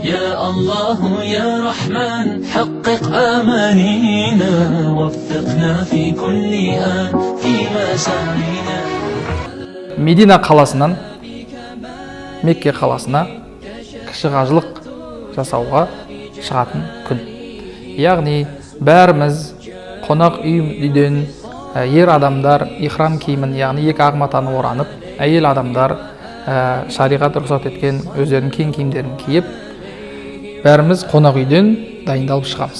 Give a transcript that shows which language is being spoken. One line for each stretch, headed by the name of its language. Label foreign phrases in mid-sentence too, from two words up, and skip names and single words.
Arabic: يا الله يا رحمن حقق آمانينا وفقنا في كل آن في مسارنا.
Kazakh: Медина қаласынан Мекке қаласына кіші қажылық жасауға шығатын күн. Яғни бәріміз қонақ үйден ер адамдар ихрам киімін, яғни екі ақ матаны оранып, әйел адамдар шариғат рұқсат еткен өздерінің кең киімдерін киіп, бәріміз қонақ үйден дайындалып шығамыз.